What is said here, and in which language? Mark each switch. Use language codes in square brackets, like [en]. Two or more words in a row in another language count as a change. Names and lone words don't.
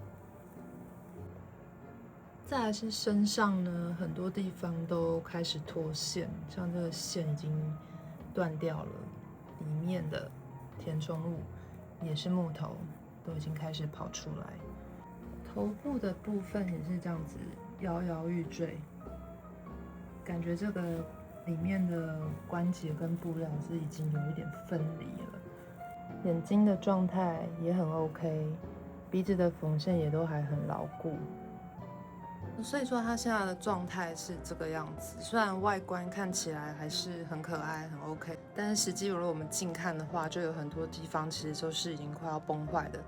[zh] 再來是身上呢，很多地方都開始脫線，像這個線已經斷掉了，裡面的填充物也是木頭，都已經開始跑出來。頭部的部分也是這樣子搖搖欲墜，感覺這個裡面的關節跟布料是已經有一點分離了。眼睛的狀態也很 OK， 鼻子的縫線也都還很牢固。所以說它現在的狀態是這個樣子，雖然外觀看起來還是很可愛很 OK， 但是實際如果我們近看的話，就有很多地方其實都是已經快要崩壞的。